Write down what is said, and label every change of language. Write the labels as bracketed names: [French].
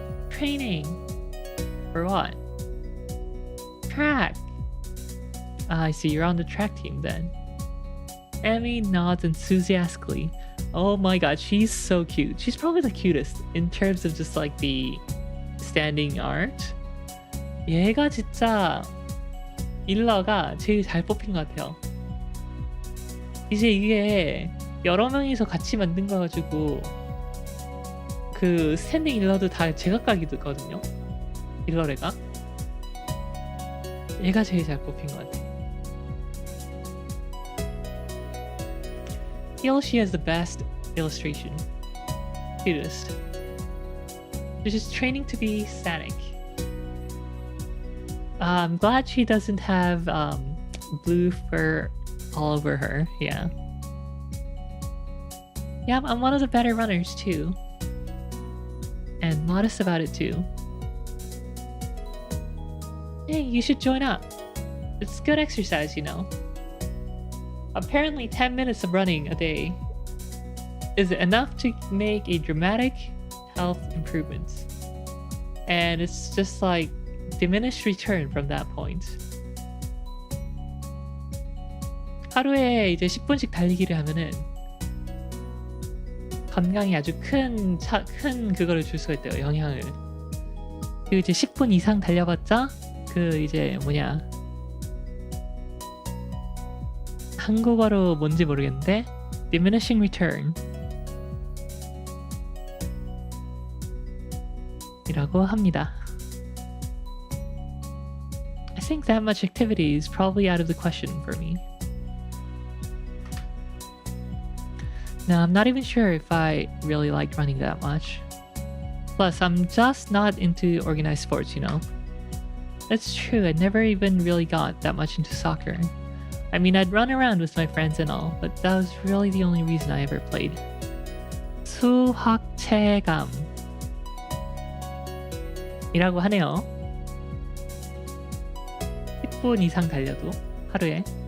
[English] Training. For what? Track. Ah, I see, you're on the track team then. Emmy nods enthusiastically. Oh my god, she's so cute. She's probably the cutest in terms of just like the standing art. [Korean] 얘가 진짜 일러가 제일 잘 뽑힌 것 같아요. 이제 이게 여러 명이서 같이 만든 거 가지고 그 스탠딩 일러도 다 제각각이거든요. 일러래가. 얘가 제일 잘 뽑힌 것 같아. [English] Feel she has the best illustration. Cutest. She's just training to be static. I'm glad she doesn't have blue fur all over her. Yeah. Yeah, I'm one of the better runners too. And modest about it too. Hey, you should join up. It's good exercise, you know. Apparently 10 minutes of running a day is enough to make a dramatic health improvement. And it's just like diminished return from that point. [Korean] 하루에 이제 10분씩 달리기를 하면은 건강에 아주 큰 그거를 줄 수가 있대요. 영향을. 그리고 이제 10분 이상 달려봤자 그 이제 뭐냐, 한국어로 뭔지 모르겠는데 diminishing return 이라고 합니다. [English] I think that much activity is probably out of the question for me. Now, I'm not even sure if I really like running that much. Plus, I'm just not into organized sports, you know? That's true, I never even really got that much into soccer. I mean, I'd run around with my friends and all, but that was really the only reason I ever played. [Korean] 수학체감 이라고 하네요. 10분 이상 달려도 하루에.